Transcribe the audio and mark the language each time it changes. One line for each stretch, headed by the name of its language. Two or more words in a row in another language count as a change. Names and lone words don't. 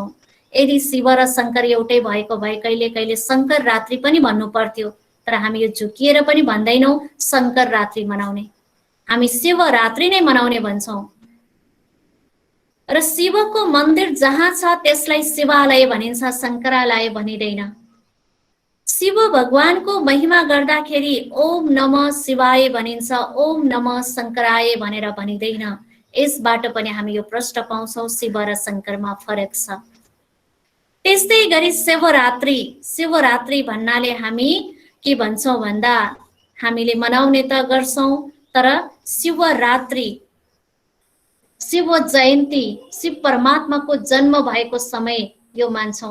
Nepali: यदि शिव र शंकर एउटै भएको भए कहिले कहिले शंकर रात्रि पनि भन्नु पर्थ्यो, तर हामी यो झुकिएर पनि भन्दैनौं शंकर रात्रि मनाउने, हामी शिवरात्रि नै मनाउने भन्छौं। र शिवको मन्दिर जहाँ छ त्यसलाई शिवालय भनिन्छ, शंकरालय भनिदैन। शिव भगवानको महिमा गर्दाखेरि
Sanskrit: ओम नमः शिवाय
Nepali: भनिन्छ,
Sanskrit: ओम नमः शंकराय
Nepali: भनेर भनिदैन। यसबाट पनि हामी यो प्रश्न पाउँछौं, शिव र शंकरमा फरक छ। त्यस्तै गरी शिवरात्रि, शिवरात्रि भन्नाले हामी के भन्छौं भन्दा हामीले मनाउने त गर्छौं, तर शिवरात्रि, शिव जयन्ती, शिव परमात्माको जन्म भएको समय यो मान्छौं।